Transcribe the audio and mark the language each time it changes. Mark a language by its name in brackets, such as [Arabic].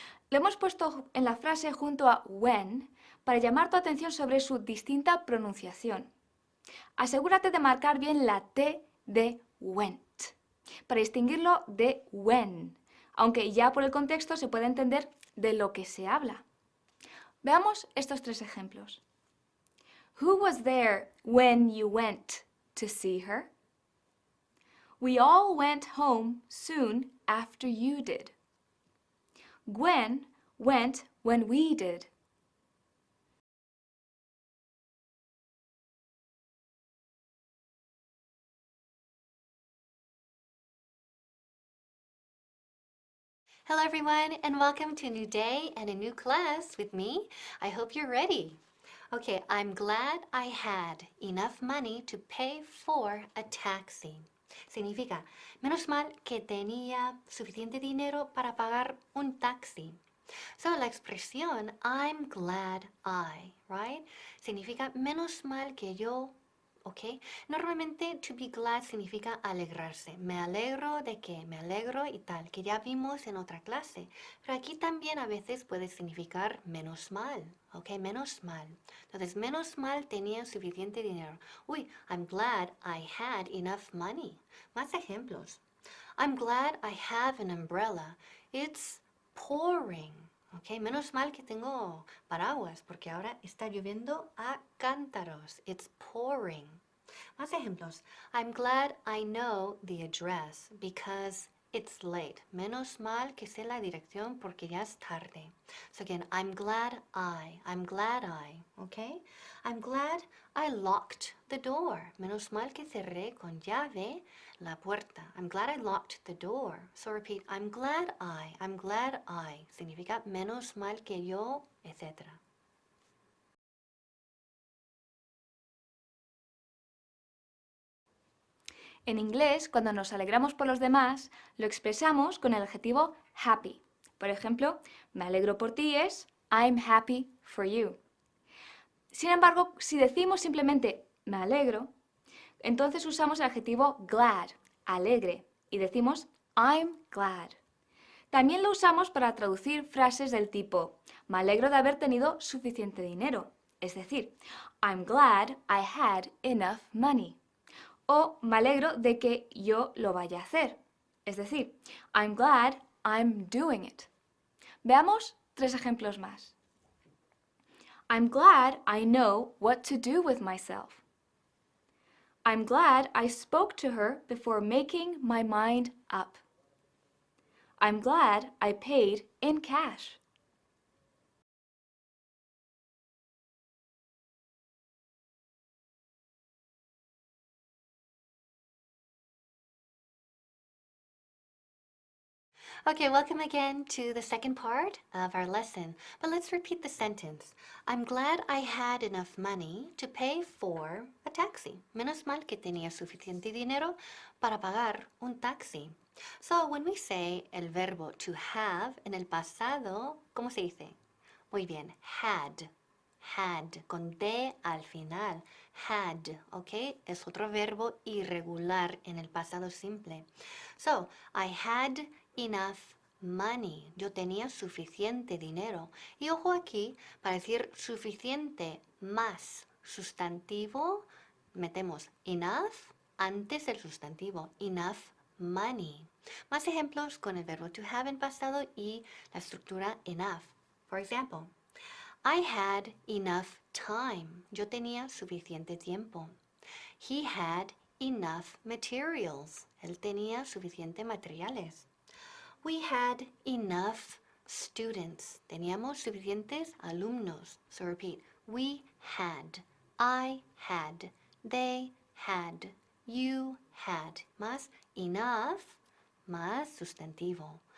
[Spanish] Lo hemos puesto en la frase junto a when para llamar tu atención sobre su distinta pronunciación. Asegúrate de marcar bien la T de went para distinguirlo de when, aunque ya por el contexto se puede entender de lo que se habla. Veamos estos tres ejemplos. [English] Who was there when you went to see her? We all went home soon after you did. Gwen went when we did. Hello everyone and welcome to a new day and a new class with me. I hope you're ready. Okay, I'm glad I had enough money to pay for a taxi. [Spanish] Significa, menos mal que tenía suficiente dinero para pagar un taxi. [English] So, [Spanish] la expresión [English] I'm glad I, right? [Spanish] Significa menos mal que yo, ¿ok? Normalmente [English] to be glad [Spanish] significa alegrarse. Me alegro de que, me alegro y tal, que ya vimos en otra clase. Pero aquí también a veces puede significar menos mal, ¿ok? Menos mal. Entonces, menos mal tenía suficiente dinero. [English] Uy, I'm glad I had enough money. [Spanish] Más ejemplos. [English] I'm glad I have an umbrella. It's pouring. [Spanish] Ok, menos mal que tengo paraguas porque ahora está lloviendo a cántaros. [English] It's pouring. [Spanish] Más ejemplos. [English] I'm glad I know the address because it's late. [Spanish] Menos mal que sé la dirección porque ya es tarde. [English] So again, I'm glad I, okay? I'm glad I locked the door. [Spanish] Menos mal que cerré con llave la puerta. [English] I'm glad I locked the door. So repeat, I'm glad I. [Spanish] Significa menos mal que yo, etc. En inglés, cuando nos alegramos por los demás, lo expresamos con el adjetivo happy. Por ejemplo, me alegro por ti es [English] I'm happy for you. [Spanish] Sin embargo, si decimos simplemente me alegro, entonces usamos el adjetivo glad, alegre, y decimos [English] I'm glad. [Spanish] También lo usamos para traducir frases del tipo me alegro de haber tenido suficiente dinero, es decir, [English] I'm glad I had enough money. [Spanish] O me alegro de que yo lo vaya a hacer, es decir, [English] I'm glad I'm doing it. [Spanish] Veamos tres ejemplos más. [English] I'm glad I know what to do with myself. I'm glad I spoke to her before making my mind up. I'm glad I paid in cash. Okay, welcome again to the second part of our lesson. But let's repeat the sentence. I'm glad I had enough money to pay for a taxi. [Spanish] Menos mal que tenía suficiente dinero para pagar un taxi. [English] So when we say [Spanish] el verbo to have en el pasado, ¿cómo se dice? Muy bien, had. Had, con D al final. Had, ¿ok? Es otro verbo irregular en el pasado simple. [English] So, I had enough money. [Spanish] Yo tenía suficiente dinero. Y ojo aquí, para decir suficiente más sustantivo, metemos enough antes del sustantivo. [English] Enough money. [Spanish] Más ejemplos con el verbo to have en pasado y la estructura enough. [English] For example, I had enough time. [Spanish] Yo tenía suficiente tiempo. [English] He had enough materials. [Spanish] Él tenía suficiente materiales. [English] We had enough students. [Spanish] Teníamos suficientes alumnos. [English] So repeat. We had. I had. They had. You had. [Spanish] Más enough, más sustantivo.